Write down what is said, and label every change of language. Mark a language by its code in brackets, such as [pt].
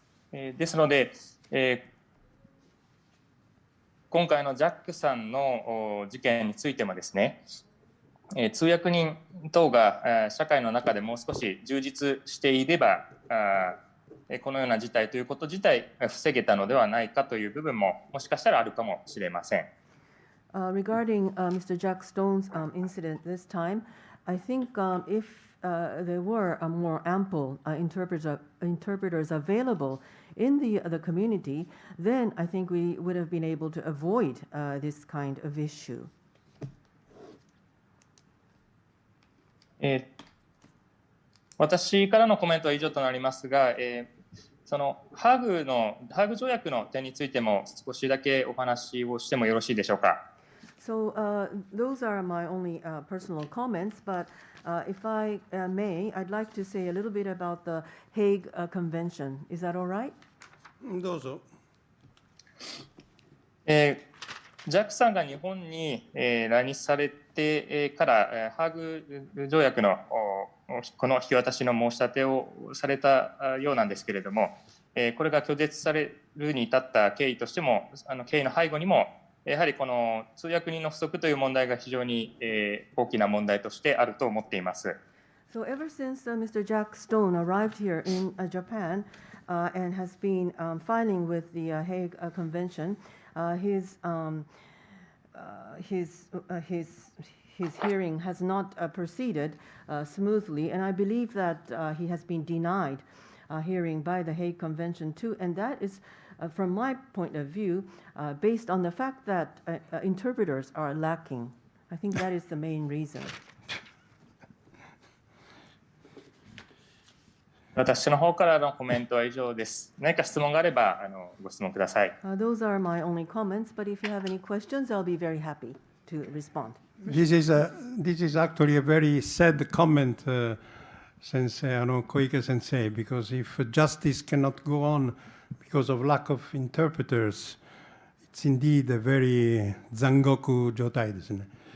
[ja] ですので、今回のジャックさんの事件についてもですね、通訳人等が社会の中でもう少し充実していればこのような事態ということ自体防げたのではないかという部分ももしかしたらあるかもしれません。 [en] Regarding Mr. Jack Stone's incident this time, I think if there were more ample interpreters available in the community, then I think we would have been able to avoid this kind of issue. [ja] 私からのコメントは以上となりますが、そのハーグ条約の点についても少しだけお話をしてもよろしいでしょうか。 [en] So those are my only personal comments, but if I may, I'd like to say a little bit about the Hague Convention. Is that all right? [ja] どうぞ。ジャックさんが日本に来日されてからハーグ条約のこの引き渡しの申し立てをされたようなんですけれども、これが拒絶されるに至った経緯としても、経緯の背後にもやはりこの通訳人の不足という問題が非常に大きな問題としてあると思っています。 [en] So ever since Mr. Jack Stone arrived here in Japan and has been filing with the Hague Convention, his hearing has not proceeded smoothly, and I believe that he has been denied hearing by the Hague Convention too, and that is, from my point of view, based on the fact that interpreters are lacking. I think that is the main reason. [ja] 私の方からのコメントは以上です。何か質問があればご質問ください。 [en] Those are my only comments, but if you have any questions, I'll be very happy to respond. This is actually a very sad comment, Sensei, Koike Sensei, because if justice cannot go on because of lack of interpreters, it's indeed a very [ja] zangoku 状態ですね。